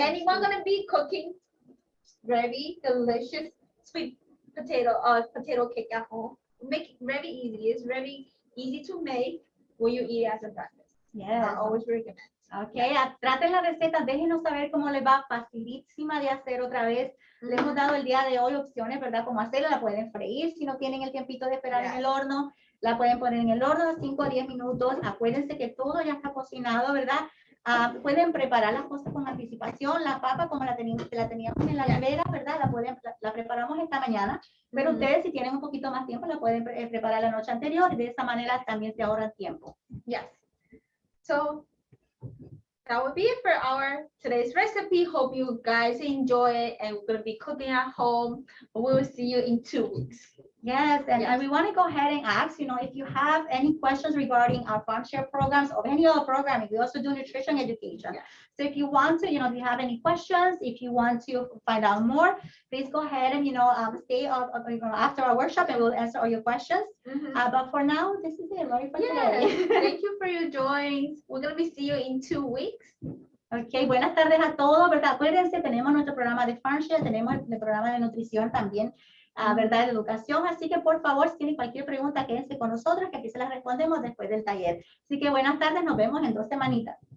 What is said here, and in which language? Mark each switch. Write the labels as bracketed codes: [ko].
[en] anyone gonna be cooking very delicious sweet potato cake at home? Make it very easy. It's very easy to make when you eat it as a breakfast. Yes. I always recommend. [es] Ok, traten la receta, déjenos saber cómo les va, facilísima de hacer otra vez. Le hemos dado el día de hoy opciones, ¿verdad? Cómo hacerla, la pueden freír si no tienen el tiempito de esperar en el horno, la pueden poner en el horno 5 a 10 minutos. Acuérdense que todo ya está cocinado, ¿verdad? Pueden preparar las cosas con anticipación, la papa como la teníamos en la nevera, ¿verdad? La preparamos esta mañana, pero ustedes si tienen un poquito más tiempo la pueden preparar la noche anterior y de esa manera también se ahorran tiempo. [en] Yes. So that would be it for our today's recipe. Hope you guys enjoy it, and we're gonna be cooking at home. We will see you in 2 weeks. Yes, and Yes. we want to go ahead and ask, if you have any questions regarding our farm share programs or any other programming, we also do nutrition education. Yeah. So if you want to, if you have any questions, if you want to find out more, please go ahead and, stay after our workshop and we'll answer all your questions. But for now, this is it, right, for Yes. today. Thank you for your joins. We're gonna be see you in 2 weeks. [es] Ok, buenas tardes a todos, ¿verdad? Acuérdense, tenemos nuestro programa de Farm Share, tenemos el programa de nutrición también, ¿verdad? De educación, así que por favor, si tienen cualquier pregunta, quédense con nosotros, que aquí se las respondemos después del taller. Así que buenas tardes, nos vemos en 2 semanitas.